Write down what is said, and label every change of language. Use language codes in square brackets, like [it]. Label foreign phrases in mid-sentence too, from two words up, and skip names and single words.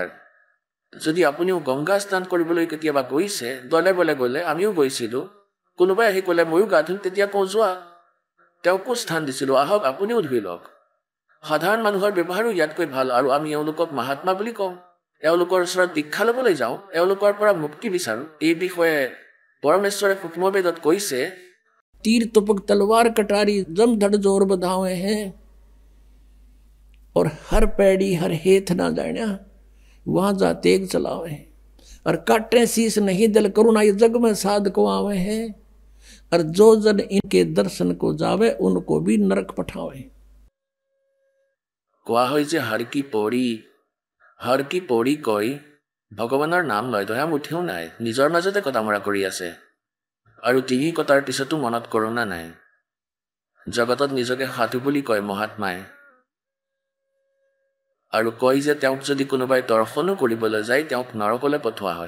[as] যদি আপুনিও গংগা স্নান কৰিবলৈ কেতিয়াবা গৈছে, দলে বলে গ'লে, আমিও গৈছিলোঁ, কোনোবাই আহি ক'লে ময়ো গা ধুম, তেতিয়া কওঁ যোৱা, তেওঁকো স্থান দিছিলোঁ, আহক আপুনিও ধুই লওক। সাধাৰণ মানুহৰ ব্যৱহাৰো ইয়াতকৈ ভাল, আৰু আমি এওঁলোকক মহাত্মা বুলি কওঁ। এওঁলোকৰ ওচৰত দীক্ষা ল'বলৈ যাওঁ, এওঁলোকৰ পৰা মুক্তি বিচাৰোঁ। এই বিষয়ে পৰমেশ্বৰে সূক্ষ্মবেদত কৈছে, [hi] तीर तुपक तलवार कटारी जम धड़ जोर बधावे हैं, और हर पैड़ी हर हेथ ना जाना, वहां जा तेग चलावे हैं, और काटे शीस नहीं दिल करुणा ये जग में साध को आवे हैं, और जो जन इनके दर्शन को जावे उनको भी नरक पठावे। [as] কোৱা হয় যে হৰ কি পৰি কৈ ভগৱানৰ নাম লয়, দয়া মুঠিও নাই, নিজৰ মাজতে কটামৰা কৰি আছে, আৰু ডিঙি কটাৰ পিছতো মনত কৰোণা নাই। জগতত নিজকে সাধু বুলি কয় মহাত্মাই, আৰু কয় যে তেওঁক যদি কোনোবাই দৰ্শনো কৰিবলৈ যায় তেওঁক নৰকলৈ পঠোৱা হয়।